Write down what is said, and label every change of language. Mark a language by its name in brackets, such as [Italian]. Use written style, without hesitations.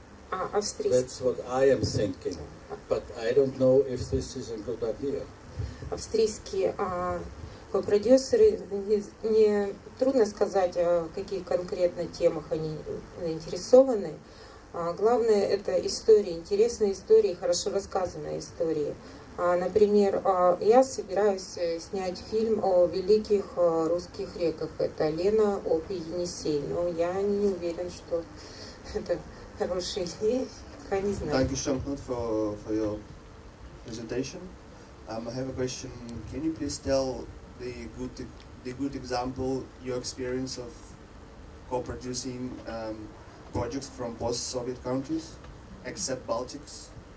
[English] That's what I am thinking, but I don't know if this is a good idea. [Russian] Австрийские продюсеры, не трудно сказать, о каких конкретно темах они заинтересованы. Главное, это истории, интересные истории, хорошо рассказанные истории. Например, я собираюсь снять фильм о великих русских реках. Это Лена, Обь и Енисей. Но я не уверен, что это хорошая идея. Я не знаю. [English] Thank you so much for your presentation. I have a question. Can you please tell the good example, your experience of co-producing projects from post-Soviet countries, except Baltics?